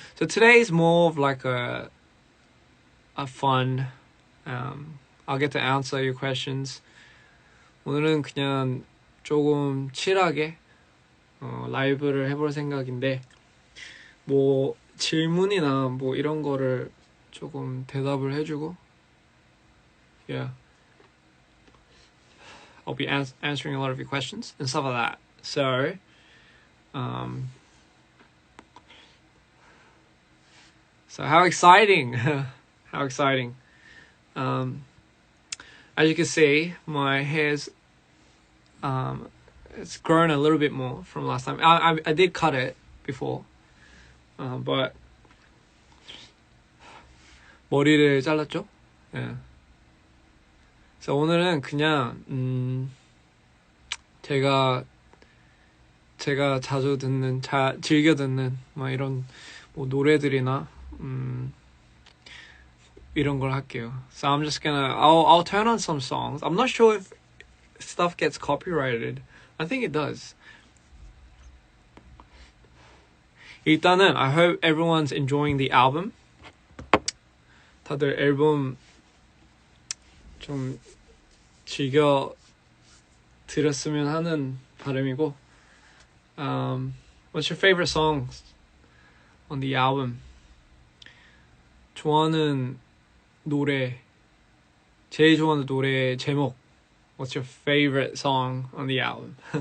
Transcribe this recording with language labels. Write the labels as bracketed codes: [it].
[en] So today is more of like a fun. I'll get to answer your questions. [ko] 오늘은 그냥 조금 칠하게 라이브를 해볼 생각인데 뭐 질문이나 뭐 이런 거를 조금 대답을 해주고 [en] yeah I'll be answering a lot of your questions and stuff like that. So how exciting. How exciting. As you can see, my hair's it's grown a little bit more from last time. I did cut it before, but [ko] 머리를 잘랐죠? 예. 그래서 오늘은 그냥 제가 자주 듣는 즐겨 듣는 막 이런 뭐 노래들이나 이런 걸 할게요. [en] So I'm just I'll turn on some songs. I'm not sure if stuff gets copyrighted. I think it does. [ko] 일단은 [en] I hope everyone's enjoying the album. [ko] 다들 앨범 좀 즐겨 들었으면 하는 바람이고. [en] What's your favorite songs on the album? [ko] 좋아하는 노래, 제일 좋아하는 노래 제목. [en] What's your favorite song on the album?